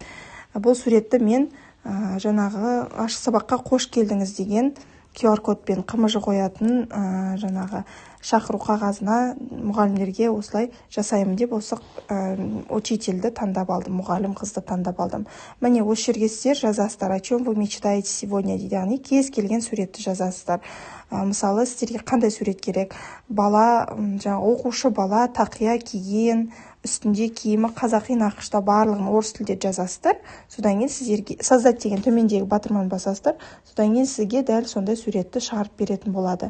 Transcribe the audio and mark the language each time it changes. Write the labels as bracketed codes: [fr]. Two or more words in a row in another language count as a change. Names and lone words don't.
[kk] Бұл суретті мен жаңағы ашық сабаққа қош келдіңіз деген QR кодпен қымыжы қоятын жаңағы шақыру қағазына мұғалімдерге осылай жасаймын деп осы учительді таңдап алдым, мұғалім қызды таңдап алдым. Міне осы жерге сіздер жазасыздар, [ru] о чем вы мечтаете сегодня [kk] дейді, яғни кез келген суретті жазасыздар. Мысалы, сіздерге қандай сурет керек? Бала, оқушы бала тақия киген, үстінде киімі қазақи нақышта, барлығын орыс тілде жазасыздар. Содан кейін сіздерге создать деген төмендегі батырманы басасыздар. Содан кейін сізге дәл сондай суретті шығарып беретін болады.